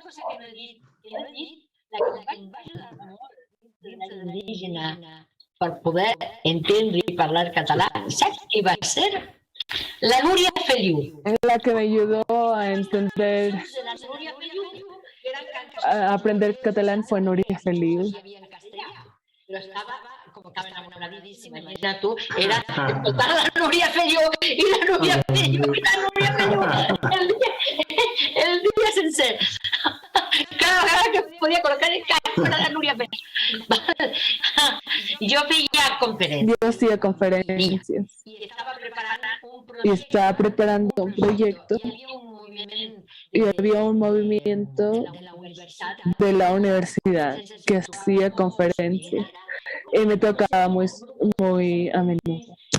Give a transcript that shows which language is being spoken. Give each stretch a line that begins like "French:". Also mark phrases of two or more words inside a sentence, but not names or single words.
Catalan: Indígena per poder entendre i parlar català. Saps qui va ser? La Núria Feliu.
Spanish: La que me ayudó a entender, a aprender catalán fue Núria Feliu.
Catalan: Però estava enamoradíssima. Imagina tu, era escoltar la Núria Feliu i la Núria Feliu el dia sencer. Cada vegada que podia col·locar el cap era la Núria Feliu. Jo feia conferències.
Spanish: Yo hacía conferencias y estaba preparando un proyecto y había un movimiento de la universidad que hacía conferencias y me tocaba muy a menudo.